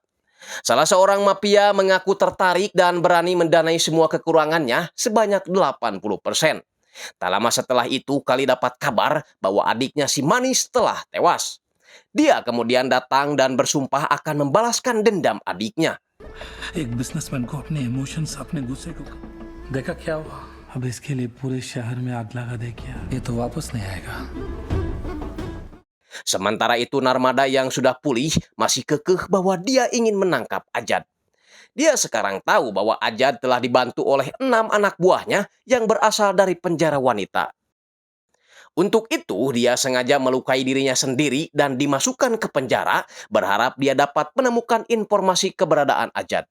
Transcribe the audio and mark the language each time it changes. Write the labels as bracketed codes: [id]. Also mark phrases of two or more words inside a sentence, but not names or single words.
[id] Salah seorang mafia mengaku tertarik dan berani mendanai semua kekurangannya sebanyak 80%. Tak lama setelah itu Kali dapat kabar bahwa adiknya si Manis telah tewas. Dia kemudian datang dan bersumpah akan membalaskan dendam adiknya. [hi] एक बिजनेसमैन को अपने इमोशंस अपने गुस्से को देखा क्या हुआ अब इसके लिए पूरे शहर में आग लगा दे क्या ये तो वापस नहीं आएगा. [id] Sementara itu Narmada yang sudah pulih masih kekeh bahwa dia ingin menangkap Ajad. Dia sekarang tahu bahwa Ajad telah dibantu oleh 6 anak buahnya yang berasal dari penjara wanita. Untuk itu dia sengaja melukai dirinya sendiri dan dimasukkan ke penjara berharap dia dapat menemukan informasi keberadaan Ajad.